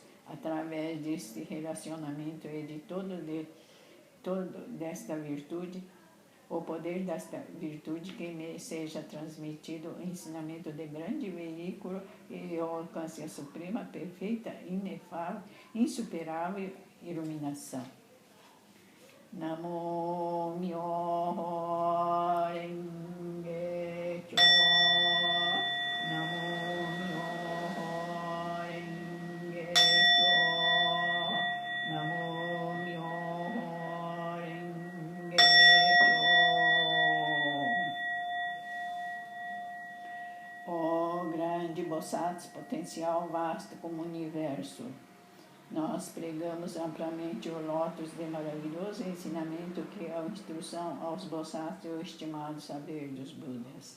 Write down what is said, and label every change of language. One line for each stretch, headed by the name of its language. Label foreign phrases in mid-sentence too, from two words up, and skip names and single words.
Portuguese: Através deste relacionamento e de desta virtude, o poder desta virtude que me seja transmitido o ensinamento de grande veículo e eu alcance a suprema, perfeita, inefável, insuperável iluminação.
Japanese: 南無妙法蓮華経. 南無妙法蓮華経. 南無妙法蓮華経.
Portuguese: Ó grande Bosatsu potencial vasto como o universo, nós pregamos amplamente o lótus de maravilhoso ensinamento que é a instrução aos Bosatsu e o estimado saber dos Budas.